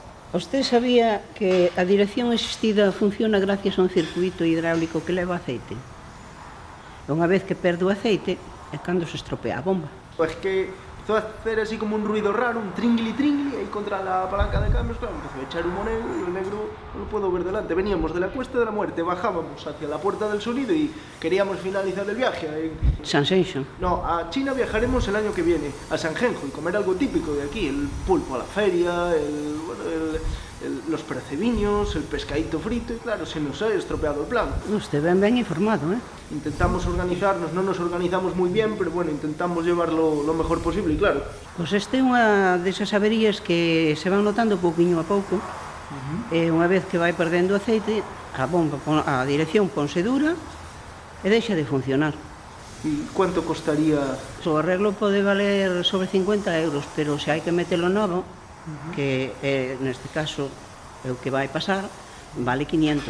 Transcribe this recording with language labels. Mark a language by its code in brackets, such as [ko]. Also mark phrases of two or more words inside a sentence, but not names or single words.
[gl] Vostede sabía que a dirección asistida funciona gracias a un circuito hidráulico que leva aceite? Unha vez que perde o aceite é cando se estropea a bomba. [es] Pues que empezó a hacer así como un ruido raro, un tringli ahí contra la palanca de cambios, claro, empezó a echar humo negro y el negro no lo puedo ver delante. Veníamos de la Cuesta de la Muerte, bajábamos hacia la Puerta del Sonido y queríamos finalizar el viaje. Shenzhen. No, a China viajaremos el año que viene, a Shenzhenjo, y comer algo típico de aquí, el pulpo a la feria, los percebiños, el pescadito frito, y claro, se nos ha estropeado el plan. [gl] Usted ben informado, ¿eh? [es] Intentamos organizarnos, no nos organizamos muy bien, pero bueno, intentamos llevarlo lo mejor posible, y claro. [gl] Pois este é unha desas averías que se van notando pouquiño a pouco, e unha vez que vai perdendo aceite, a bomba, a dirección ponse dura e deixa de funcionar. [es] ¿Y cuánto costaría? [gl] O arreglo pode valer sobre 50 euros, pero se hai que metelo novo, que neste caso é o que vai pasar, vale 500.